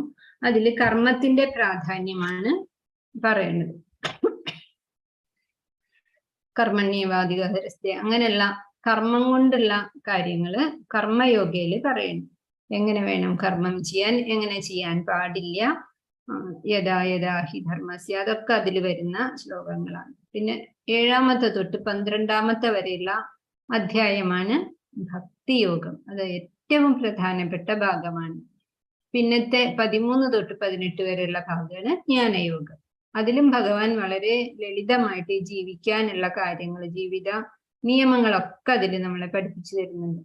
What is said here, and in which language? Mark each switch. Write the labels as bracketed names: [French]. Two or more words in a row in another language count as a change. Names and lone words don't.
[Malayalam] അതിൽ കർമ്മത്തിന്റെ പ്രാധാന്യമാണ് പറയുന്നത്. കർമ്മണ്യവാധികാരസ്ഥ അങ്ങനെയുള്ള കർമ്മം കൊണ്ടുള്ള കാര്യങ്ങള് കർമ്മയോഗയില് പറയുന്നു. എങ്ങനെ വേണം കർമ്മം ചെയ്യാൻ, എങ്ങനെ ചെയ്യാൻ പാടില്ല, [Sanskrit] യഥാ യഥാ ഹി ധർമ്മസ്യ, [Malayalam] അതൊക്കെ അതിൽ വരുന്ന ശ്ലോകങ്ങളാണ്. പിന്നെ 7-ാമത്തെ തൊട്ട് 12-ാമത്തെ വരെയുള്ള അധ്യായമാണ് ഭക്തിയോഗം. അത് ഏറ്റവും പ്രധാനപ്പെട്ട ഭാഗമാണ്. പിന്നത്തെ 13 തൊട്ട് 18 വരെയുള്ള ഭാഗമാണ് ജ്ഞാനയോഗം. അതിലും ഭഗവാൻ വളരെ ലളിതമായിട്ട് ജീവിക്കാനുള്ള കാര്യങ്ങൾ, ജീവിത നിയമങ്ങളൊക്കെ അതിൽ നമ്മളെ പഠിപ്പിച്ചു തരുന്നുണ്ട്.